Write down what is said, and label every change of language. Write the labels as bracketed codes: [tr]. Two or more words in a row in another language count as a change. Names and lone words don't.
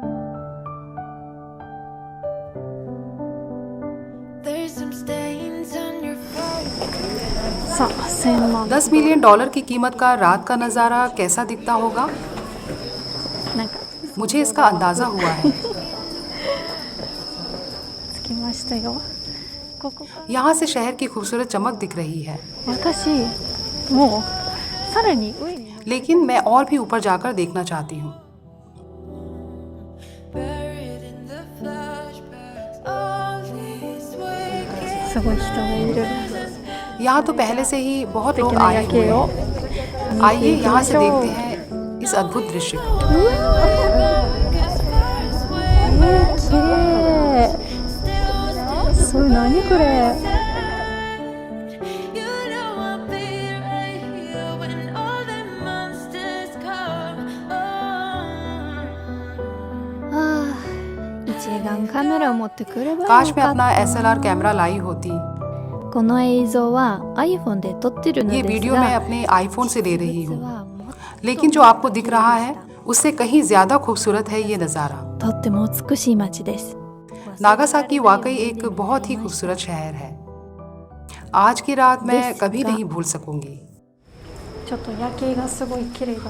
[en] There's some stains on [ja] さあ1000万 [hi] 10 [en] million dollar [hi] की कीमत का रात का नज़ारा कैसा दिखता होगा? [ja] なんか [hi] मुझे इसका अंदाज़ा हुआ है। [ja] つきましたよ。ここ [hi] यहाँ से शहर की खूबसूरत चमक दिख रही है, [ja] 私もうさらに上に [hi] लेकिन मैं और भी ऊपर जाकर देखना चाहती हूँ। [en] Buried in the flashbacks, all these waking [ja] すごい人がいる [hi] यहाँ तो पहले से ही बहुत [ja] 素 [hi] लोग [ja] 敵な [hi] आए [ja] 夜 [hi] हुए [ja] 景を [hi] हैं। [ja] 見 [hi] आइए [ja] ていき [hi] यहाँ [ja] ま [hi] से [ja] しょ [hi] देखते [ja] う。 [hi] हैं इस अद्भुत दृश्य को। [ja] 綺麗。すごい何これ。 [en] You know I'll be right here when all the monsters come. Oh. [ja] ああ、一眼カメラを持ってくればよ [hi] काश मैं [ja] かっ [hi] अपना [ja] た。 [en] SLR camera [hi] लाई होती। [ja] この映像は iPhone で撮ってるの [hi] ये [ja] です [hi] वीडियो मैं [ja] が、 [hi] अपने आईफोन से ले रही [ja] 実 [hi] हूँ, [ja] はもっ [hi] लेकिन जो आपको दिख रहा है उससे कहीं ज्यादा खूबसूरत है ये नज़ारा। [ja] とっても美しい街です。 [hi] नागासाकी वाकई एक बहुत ही खूबसूरत शहर है। आज की रात मैं कभी नहीं भूल सकूंगी। [ja] ちょっと夜景がすごい綺麗だ。